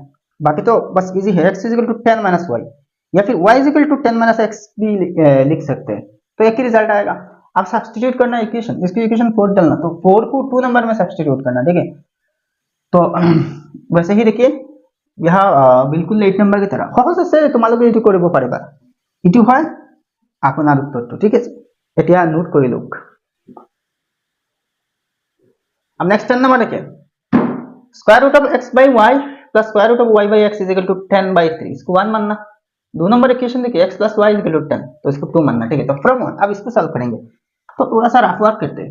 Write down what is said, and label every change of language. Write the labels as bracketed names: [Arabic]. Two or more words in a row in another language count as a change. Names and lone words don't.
[Hindi] बाकी तो बस इजी है, [English] x is equal to 10 minus y, [Hindi] या फिर [English] y is equal to 10 minus x [Hindi] भी लिख सकते हैं, तो एक ही रिजल्ट आएगा। अब सब्स्टिट्यूट करना इक्वेशन, इसकी इक्वेशन 4 डालना, तो 4 को 2 नंबर में सब्स्टिट्यूट करना, ठीक है। तो वैसे ही देखिए यहाँ बिल्कुल 8 नंबर की तरह [Assamese] সহজ আছে, তোমালোকে এইটো কৰিব পাৰিবা, ইটো হয় আপোনাৰ উত্তৰটো, ঠিক আছে। এতিয়া নোট কৰি লওক। [Hindi] अब नेक्स्ट 10 नंबर देखिए, [English] square root of x by y plus square root of y by x is equal to 10 by 3, [Hindi] इसको 1 मानना। 2 नंबर इक्वेशन देखिए [English] x plus y is equal to 10, [Hindi] तो इसको 2 मानना, ठीक है। तो फ्रॉम 1 अब इसको सॉल्व करेंगे, तो थोड़ा सा [English] rough work [Hindi] करते हैं।